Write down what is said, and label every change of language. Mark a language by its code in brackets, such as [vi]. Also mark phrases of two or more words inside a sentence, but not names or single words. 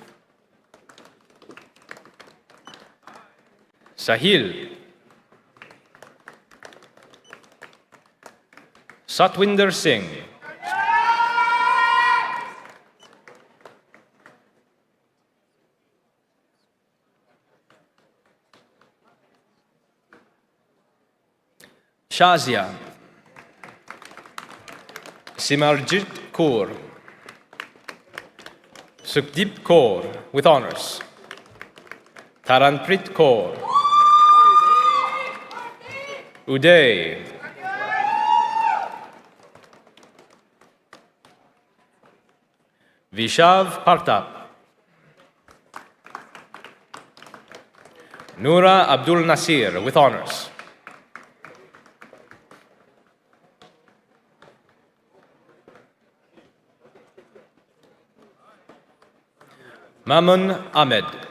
[en] Sahil, Satwinder Singh, Shazia, Simarjit Kaur, Sukhdeep Kaur with honors, Taranprit Kaur, Uday, Vishav Partap, Noura Abdul Nasir with honors, Mamun Ahmed,